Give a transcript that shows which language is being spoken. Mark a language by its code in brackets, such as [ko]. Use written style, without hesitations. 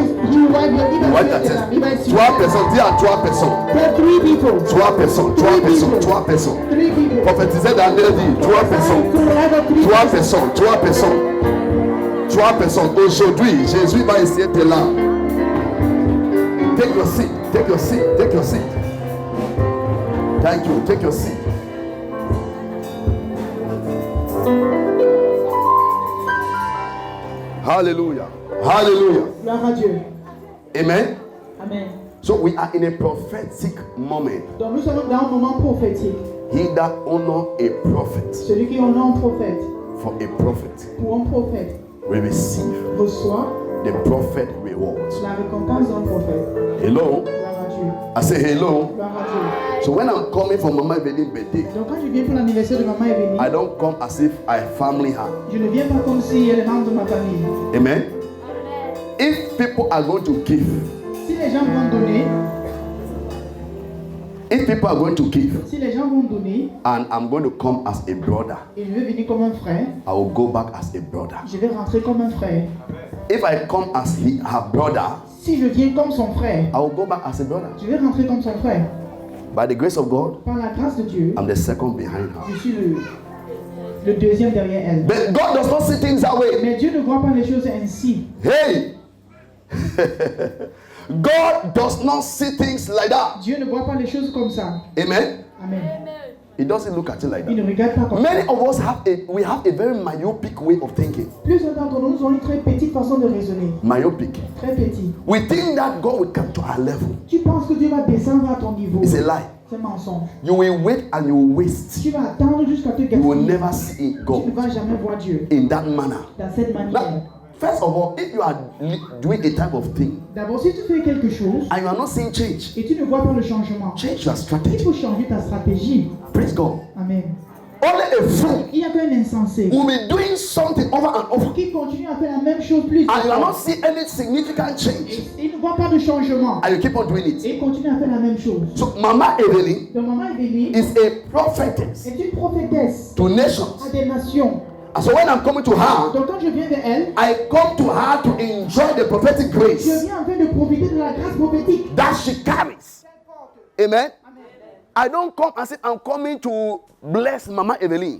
[en] will wipe your Il will wipe your tears. [fr] 3 personnes, dis à 3 personnes. [en] There are 3 people. [fr] 3 personnes, 3 personnes, 3 personnes. [en] 3 people. [fr] Prophétisez dans leur vie. 3 personnes. 3 personnes, 3 personnes. 3 personnes. Aujourd'hui, Jésus va essayer tes larmes. [en] Take your seat, take your seat, take your seat. Thank you, take your seat. Hallelujah. Hallelujah. [fr] Gloire à Dieu. [en] Amen. Amen. So we are in a prophetic moment. [fr] Donc nous sommes dans un moment prophétique. [en] He that honor a prophet [fr] Celui qui honore un prophète, [en] for a prophet [fr] pour un prophète, [en] will receive [fr] reçoit [en] the prophet rewards. [fr] la récompense d'un prophète. [en] Hello. [fr] Gloire à Dieu. [en] I say hello. [fr] Gloire à Dieu. [en] So when I'm coming for Mama Evelyn's birthday, [fr] Donc quand je viens pour l'anniversaire de maman Evelyne, [en] I don't come as if I family her. [fr] je ne viens pas comme si elle est membre de ma famille. [en] Amen. If people are going to give, [fr] Si les gens vont donner, [en] if people are going to give, [fr] si les gens vont donner, [en] and I'm going to come as a brother, [fr] et je vais venir comme un frère, [en] I will go back as a brother. [fr] je vais rentrer comme un frère. [en] If I come as her brother, [fr] Si je viens comme son frère, [en] I will go back as a brother. [fr] je vais rentrer comme son frère. [en] By the grace of God, [fr] Par la grâce de Dieu, [en] I'm the second behind her. [fr] je suis le deuxième derrière elle. [en] But God does not see things that way. [fr] Mais Dieu ne voit pas les choses ainsi. [en] Hey! God does not see things like that. [fr] Dieu ne voit pas les choses comme ça. [en] Amen. Amen. He doesn't look at it like [fr] Il ne [en] that. [fr] regarde pas comme ça. [en] Many of us have a very myopic way of thinking. [fr] Plusieurs d'entre nous ont une très petite façon de raisonner. [en] Myopic. [fr] Très petit. [en] We think that God will come to our level. [fr] Tu penses que Dieu va descendre à ton niveau. [en] It's a lie. [fr] C'est un mensonge. [en] You will wait and you will waste. [fr] Tu vas attendre jusqu'à te [en] You will [fr] gaspiller. [en] never see [fr] Tu ne [en] God [fr] vas jamais voir Dieu [en] in that manner. [fr] dans cette manière. [en] Now, first of all, if you are doing a type of thing [fr] D'abord, si tu fais quelque chose [en] and you are not seeing change, [fr] et tu ne vois pas le changement, [en] change your [fr] il [en] strategy. [fr] faut changer ta stratégie. [en] Praise God. Amen. Only a fool [fr] Il n'y a qu'un insensé [en] will be doing something over and over, [fr] qui continue à faire la même chose plus. [en] and you are not seeing any significant change, [fr] Et il ne voit pas de changement. [en] and you keep on doing it. [fr] Et il continue à faire la même chose. [en] So, Mama Evelyn [fr] Donc maman Evelyne [en] is a prophetess [fr] est une prophétesse [en] to nations. [fr] à des nations. [en] And so when I'm coming to her, [fr] Donc quand je viens vers elle, [en] I come to her to enjoy the prophetic [fr] je [en] grace [fr] viens en train de profiter de la grâce prophétique. [en] that she carries. Amen. I don't come and say I'm coming to bless Mama Evelyn,